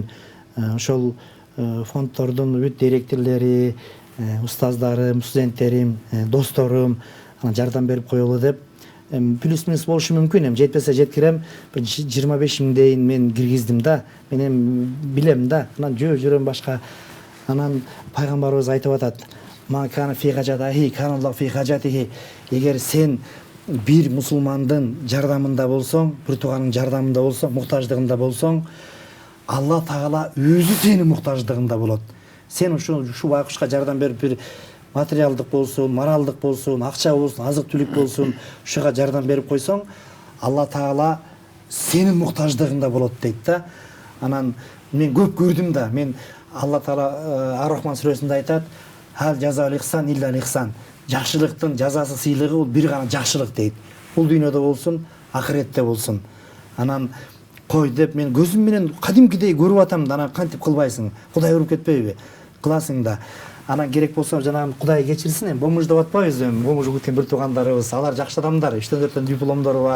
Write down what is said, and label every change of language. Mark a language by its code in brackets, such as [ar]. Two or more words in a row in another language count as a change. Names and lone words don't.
[ky] Ошол фондтордун бүт директорлори, устаздары, студенттерим, досторум жардам берип коелу деп плюс минус болушу мүмкүн. Эми жетпесе жеткирем, бир 25 миңдейин мен киргиздим да. Мен эми билем да. Анан жүрөм башка. Анан пайгамбарыбыз айтып атат: [ar] "ما كان في حاجته، كان الله في حاجته." [ky] Эгер сен бир мусулмандын жардамында болсоң, бир тууганын жардамында болсоң, муктаждыгында болсоң, Алла Таала өзү сенин муктаждыгында болот. Сен ушу байкушка жардам берип бир материалдык болсун, моралдык болсун, акча болсун, азык-түлүк болсун, ушуга жардам берип койсоң, Алла Таала сенин муктаждыгында болот дейт да. Анан мен көп көрдүм да. Мен Алла Таала Ар-Рахман сүрөсүндө айтат: [ar] "هل جزاء الإحسان إلا الإحسان." [ky] Жакшылыктын жазасы, сыйлыгы бул бир гана жакшылык дейт. Бул дүйнөдө болсун, ахиретте болсун. Анан кой деп мен көзүм менен кадимкидей көрүп атам да. Анан кантип кылбайсың? Кудай уруп кетпейби? Кыласың да. Анан керек болсо жанагы Кудай кечирсин, эми бомуж деп атпайбыз, эми бомуж кеткен бир туугандарыбыз, алар жакшы адамдар, 3-4 дипломдору бар.